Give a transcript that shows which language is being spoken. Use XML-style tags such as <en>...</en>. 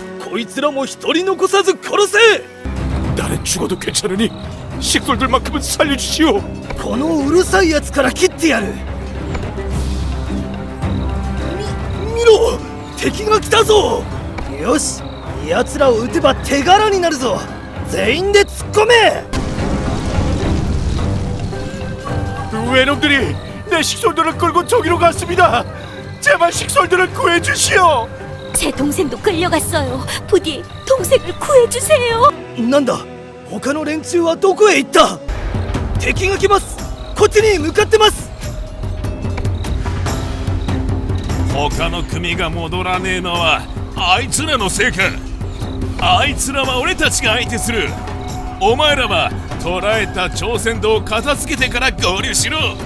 <ja>こいつらも一人残さず殺せ。</ja> <ko>나는 죽어도 괜찮으니 식솔들만큼은 살려주시오.</ko> <ja>このうるさい奴から切ってやる。見ろ、敵が来たぞ。よし、奴らを撃てば手柄になるぞ。全員で突っ込め。</ja> <ko>외놈들이 내 식솔들을 끌고 저기로 갔습니다. 제발 식솔들을 구해주시오. 제 동생도 끌려갔어요. 부디 동생을 구해주세요.</ko> <ja>なんだ、他の連中はどこへ行った？敵が来ます。こっちに向かってます。他の組が戻らねえのはあいつらのせいか。あいつらは俺たちが相手する。お前らは捕らえた朝鮮道を片付けてから合流しろ。</ja>